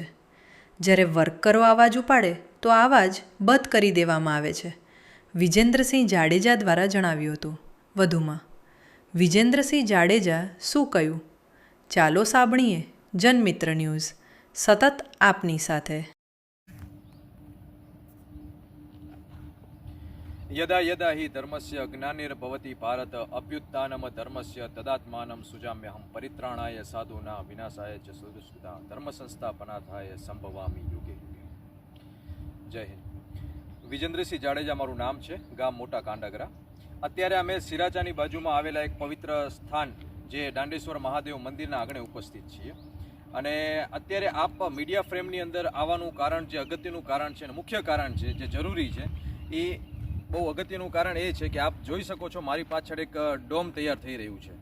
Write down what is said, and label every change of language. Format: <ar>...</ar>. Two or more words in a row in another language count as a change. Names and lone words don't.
<gu>જ્યારે વર્કરો અવાજ ઉપાડે તો આવાજ બંધ કરી દેવામાં આવે છે. વિજેન્દ્રસિંહ જાડેજા દ્વારા જણાવ્યું હતું. વધુમાં વિજેન્દ્રસિંહ જાડેજા શું કહ્યું? ચાલો સાંભળીએ જનમિત્ર ન્યૂઝ, સતત આપની સાથે.</gu> <sa>यदा यदा हि धर्मस्य ज्ञानिर्भवति भारत अभ्युत्थानम धर्मस्य तदात्मानं सुजाम्यहं परित्राणाय साधूनां विनाशाय च सुदुष्कृतां धर्म संस्थापनार्थाय संभवामि युगे युगे.</sa> <gu>જય હિન્દ. વિજેન્દ્રસિંહ જાડેજા મારું નામ છે, ગામ મોટા કાંડાગરા. અત્યારે અમે સિરાચાની બાજુમાં આવેલા એક પવિત્ર સ્થાન જે દાંડેશ્વર મહાદેવ મંદિરના આંગણે ઉપસ્થિત છીએ. અને અત્યારે આપ મીડિયા ફ્રેમની અંદર આવવાનું કારણ, જે અગત્યનું કારણ છે અને મુખ્ય કારણ છે, જે જરૂરી છે, એ બહુ અગત્યનું કારણ એ છે કે આપ જોઈ શકો છો મારી પાછળ એક ડોમ તૈયાર થઈ રહ્યું છે.</gu>